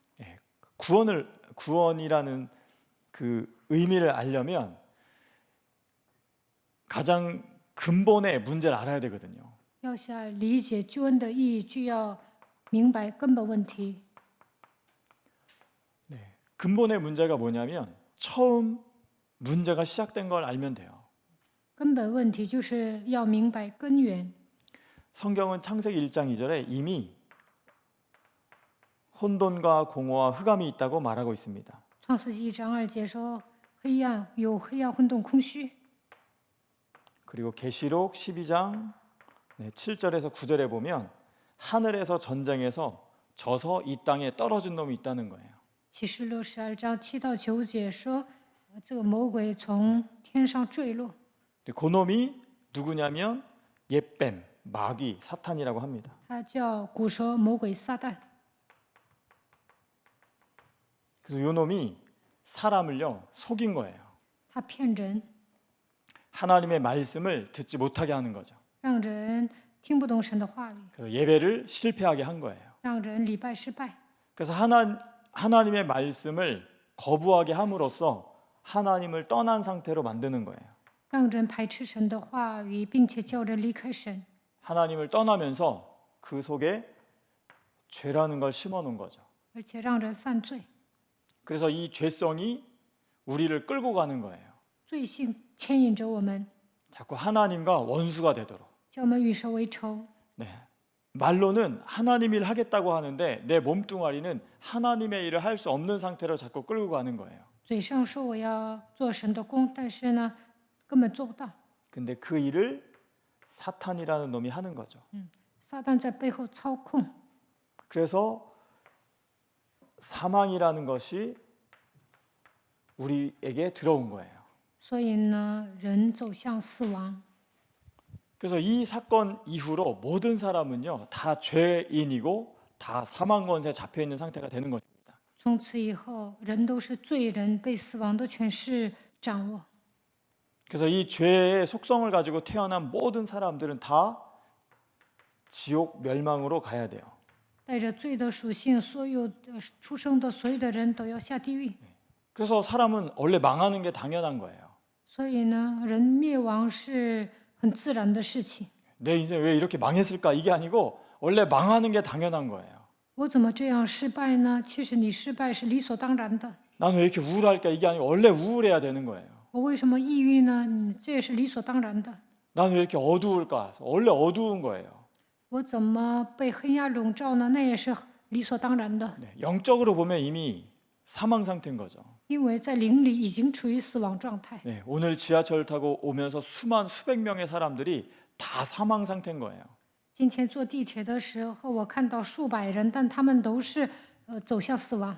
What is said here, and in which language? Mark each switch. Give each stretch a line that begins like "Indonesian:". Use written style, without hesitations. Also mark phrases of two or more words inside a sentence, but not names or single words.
Korean: 구원이라는 그 의미를 알려면 가장 근본의 문제를 알아야 되거든요.
Chinese: 要想理解救恩的意义，就要明白根本问题。
Korean: 근본의 문제가 뭐냐면 처음 문제가 시작된 걸 알면 돼요.
Chinese: 根本问题就是要明白根源。
Korean: 성경은 창세기 1장 2절에 이미 혼돈과 공허와 흑암이 있다고 말하고 있습니다.
Chinese: 创世纪1章2节说，黑暗有黑暗混沌空虚。
Korean: 그리고 계시록 12장 7절에서 9절에 보면 하늘에서 전쟁에서 져서 이 땅에 떨어진 놈이 있다는 거예요.
Chinese: 启示录12章7到9节说，这个魔鬼从天上坠落，
Korean: 그 놈이 누구냐면 옛뱀, 마귀, 사탄이라고 합니다.
Chinese: 他叫古蛇魔鬼撒旦。
Korean: 그래서 요 놈이 사람을요 속인 거예요.
Chinese: 他骗人，
Korean: 하나님의 말씀을 듣지 못하게 하는 거죠.
Chinese: 让人听不懂神的话语，
Korean: 그래서 예배를 실패하게 한 거예요.
Chinese: 让人礼拜失败。
Korean: 그래서 하나님의 말씀을 거부하게 함으로써 하나님을 떠난 상태로 만드는 거예요.
Chinese: 让人排斥神的话语，并且叫人离开神，
Korean: 하나님을 떠나면서 그 속에 죄라는 걸 심어놓은 거죠.
Chinese: 而且让人犯罪。
Korean: 그래서 이 죄성이 우리를 끌고 가는 거예요.
Chinese: 罪性牵引着我们，
Korean: 자꾸 하나님과 원수가 되도록.
Chinese: 叫我们与神为仇。
Korean: 네. 말로는 하나님 일 하겠다고 하는데 내 몸뚱아리는 하나님의 일을 할 수 없는 상태로 자꾸 끌고 가는 거예요.
Chinese: 嘴上说我要做神的工，但是呢，根本做不到。
Korean: 근데 그 일을 사탄이라는 놈이 하는 거죠.
Chinese: 撒旦在背后操控，
Korean: 그래서 사망이라는 것이 우리에게 들어온 거예요.
Chinese: 所以呢，人走向死亡。
Korean: 그래서 이 사건 이후로 모든 사람은요 다 죄인이고 다 사망 권세에 잡혀 있는 상태가 되는 것입니다.
Chinese: 从此以后，人都是罪人，被死亡的权势掌握。
Korean: 그래서 이 죄의 속성을 가지고 태어난 모든 사람들은 다 지옥 멸망으로 가야 돼요.
Chinese: 带着罪的属性，所有的出生的所有的人都要下地狱。
Korean: 그래서 사람은 원래 망하는 게 당연한 거예요.
Chinese: 所以呢，人灭亡是很自然的事情。
Korean: 내 인생 왜 이렇게 망했을까 이게 아니고 원래 망하는 게 당연한 거예요.
Chinese: 我怎么这样失败呢？其实你失败是理所当然的。
Korean: 나는 왜 이렇게 우울할까 이게 아니고 원래 우울해야 되는 거예요.
Chinese: 我为什么抑郁呢？这也是理所当然的。
Korean: 나는 왜 이렇게 어두울까 원래 어두운 거예요.
Chinese: 我怎么被黑暗笼罩呢？那也是理所当然的。
Korean: 네, 영적으로 보면 이미 사망 상태인 거죠.
Chinese: 因为在灵里已经处于死亡状态。
Korean: 네, 오늘 지하철 타고 오면서 수백 명의 사람들이 다 사망 상태인 거예요.
Chinese: 今天坐地铁的时候，我看到数百人，但他们都是走向死亡。